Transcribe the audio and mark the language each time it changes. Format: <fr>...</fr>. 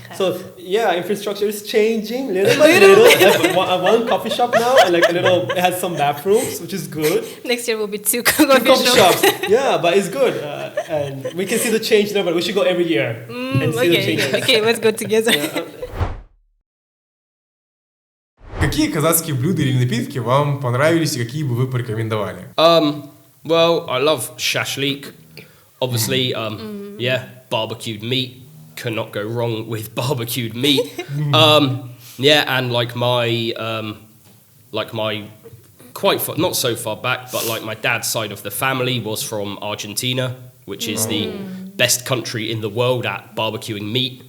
<en>So infrastructure is changing little by little. They have one coffee shop now, and like it has some bathrooms, which is good. Next year will be two coffee shops. Yeah, but it's good, and we can see the change there. But we should go every year and see the change. Okay, let's go together.</en> <ru>Какие какие казахские блюда или напитки вам понравились и какие бы вы порекомендовали?</ru> <en>Well, I love shashlik. Obviously, barbecued meat. Cannot go wrong with barbecued meat. And like my not so far back, but like my dad's side of the family was from Argentina, which is the best country in the world at barbecuing meat.</en>